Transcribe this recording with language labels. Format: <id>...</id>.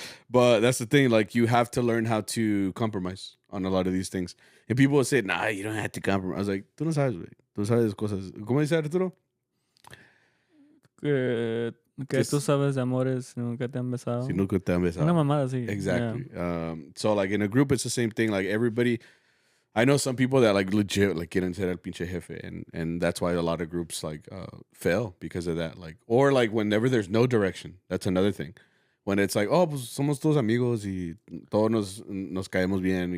<en>But that's the thing. Like you have to learn how to compromise on a lot of these things. And people will say, "Nah, you don't have to compromise." I was like,</en> <es>"Tú no sabes, güey. Tú sabes cosas." ¿Cómo dice Arturo? Que tú sabes de amores si nunca te han besado. Si nunca te han besado. Una mamada así.</es> <en>Exactly. Yeah. So like in a group, it's the same thing. Like everybody, I know some people that like legit like</en> <es>quieren ser el pinche jefe,</es> <en>and that's why a lot of groups like fail because of that. Like or like whenever there's no direction, that's another thing. When it's like, oh,</en> <es>pues somos todos amigos y todos nos caemos bien.</es>